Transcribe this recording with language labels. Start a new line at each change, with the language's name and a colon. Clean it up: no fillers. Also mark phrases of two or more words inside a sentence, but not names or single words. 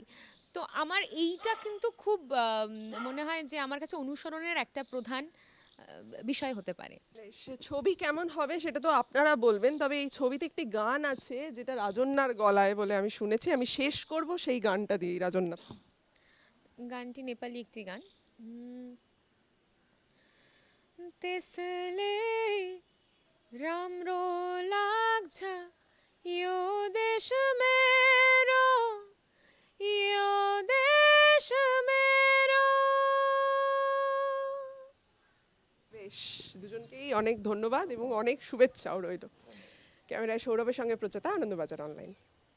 Bangla: তো আমার এইটা কিন্তু খুব মনে হয় যে আমার কাছে অনুসরণের একটা প্রধান বিষয় হতে পারে। সে ছবি কেমন হবে সেটা তো আপনারা বলবেন, তবে এই ছবিতে একটি গান আছে যেটা রাজন্যার গলায় বলে আমি শুনেছি। আমি শেষ করব সেই গানটা দিয়ে, রাজন্যা। গানটি নেপালি একটি গান।
Nepali: त्यसले राम्रो लाग्छ यो देश मेरो, यो देश मेरो।
Bangla: বেশ, দুজনকেই অনেক ধন্যবাদ এবং অনেক শুভেচ্ছাও রইল। ক্যামেরায় সৌরভের সঙ্গে প্রচেতা, আনন্দবাজার অনলাইন।